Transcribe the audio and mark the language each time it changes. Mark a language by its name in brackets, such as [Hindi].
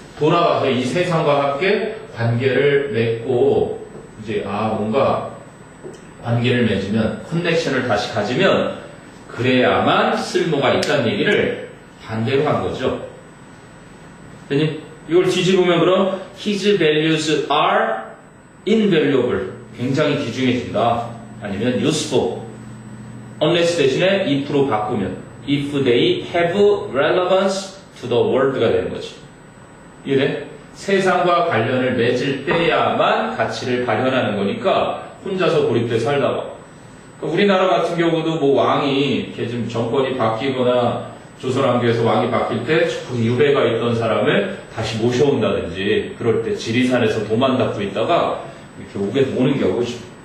[Korean] 돌아와서 이 세상과 함께 관계를 맺고, 이제, 뭔가 관계를 맺으면, 커넥션을 다시 가지면, 그래야만 쓸모가 있다는 얘기를 반대로 한 거죠. 대님, 이걸 뒤집으면 그럼, [English] his values are invaluable. [Korean] 굉장히 귀중해진다. 아니면 useful. unless 대신에 if로 바꾸면 [English] if they have relevance to the world [Korean] 가 되는 거지. 이해돼? 세상과 관련을 맺을 때야만 가치를 발현하는 거니까 혼자서 고립돼 살다가 우리나라 같은 경우도 뭐 왕이 이렇게 좀 정권이 바뀌거나 조선왕조에서 왕이 바뀔 때 유배가 있던 사람을 다시 모셔온다든지 그럴 때 지리산에서 도만 닦고 있다가 이렇게 오는 경우죠.